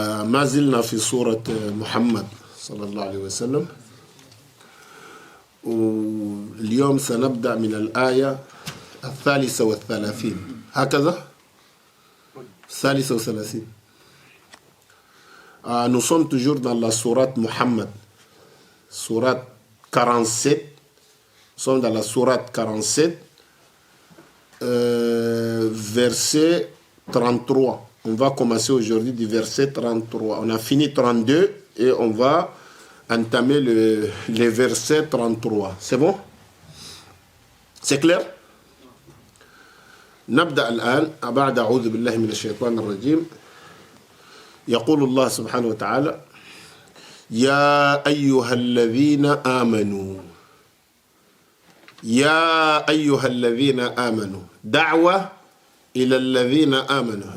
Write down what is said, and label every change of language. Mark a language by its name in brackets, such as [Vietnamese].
[Arabic] ما زلنا في سورة محمد صلى الله عليه وسلم، واليوم سنبدأ من الآية 33 هكذا 33. [French] Nous sommes toujours dans la sourate Muhammad, sourate 47. Nous sommes dans la sourate 47, verset 33. On va commencer aujourd'hui du verset 33. On a fini 32 et on va entamer les versets 33. C'est bon? C'est clair? [Arabic] نبدأ الآن بعد أعوذ بالله من الشيطان الرجيم. يقول الله سبحانه وتعالى: يا أيها الذين آمنوا، يا أيها الذين آمنوا، دعوة إلى الذين آمنوا.